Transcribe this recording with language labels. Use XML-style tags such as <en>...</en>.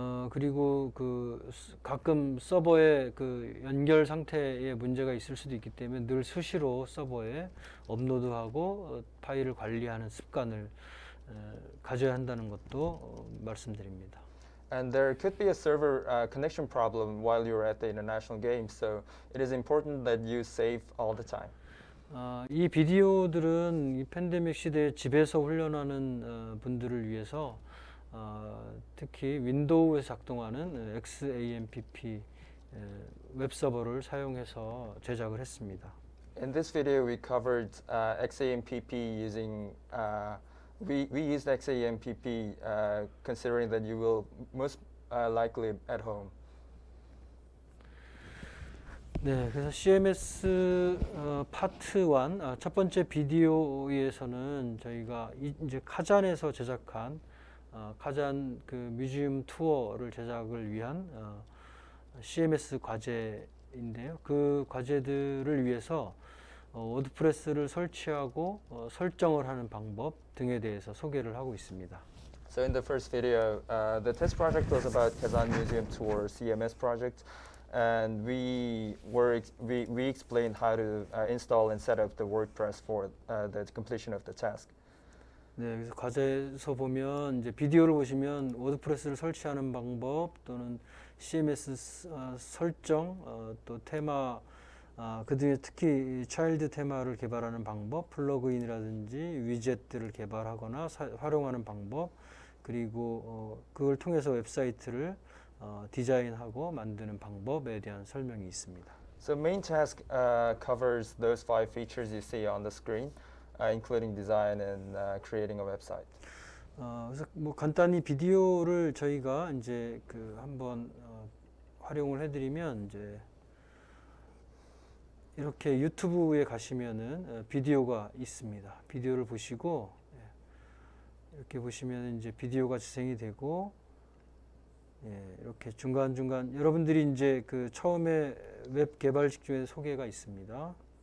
<ko>그리고 가끔 서버의 연결 상태에 문제가 있을 수도 있기 때문에 늘 수시로 서버에 업로드하고 파일을 관리하는 습관을 가져야 한다는 것도 말씀드립니다.</ko> <en>And there could be a server connection problem while you're at the international games, so it is important that you save all the time.</en> <ko>이 비디오들은 이 팬데믹 시대에 집에서 훈련하는 분들을 위해서 특히 윈도우에서 작동하는 XAMPP 웹 서버를 사용해서 제작을 했습니다.</ko> <en>In this video, we covered XAMPP using. We used XAMPP considering that you will most likely at home.</en> <ko>네, 그래서 CMS 파트 1 첫 번째 비디오에서는 저희가 이제 카잔에서 제작한 카잔 뮤지엄 투어를 제작을 위한 CMS 과제인데요. 그 과제들을 위해서 워드프레스를 설치하고 설정을 하는 방법 등에 대해서 소개를 하고 있습니다.</ko> <en>So in the first video, the test project was about Kazan Museum Tour CMS project, and we explained how to install and set up the WordPress for the completion of the task.</en> <ko>네, 그래서 과제에서 보면 이제 비디오를 보시면 워드프레스를 설치하는 방법 또는 CMS 설정, 또 테마, 그 중에 특히 차일드 테마를 개발하는 방법, 플러그인이라든지 위젯들을 개발하거나 활용하는 방법, 그리고 그걸 통해서 웹사이트를 디자인하고 만드는 방법에 대한 설명이 있습니다.</ko> <en>So main task covers those 5 features you see on the screen, including design and creating a website.</en> <ko>그래서 뭐 간단히 비디오를 저희가 이제 한번 활용을 해드리면 이제 이렇게 유튜브에 가시면은 비디오가 있습니다. 비디오를 보시고 이렇게 보시면 이제 비디오가 재생이 되고 이렇게 중간중간 여러분들이 이제 처음에 웹 개발식 중에 소개가 있습니다.</ko>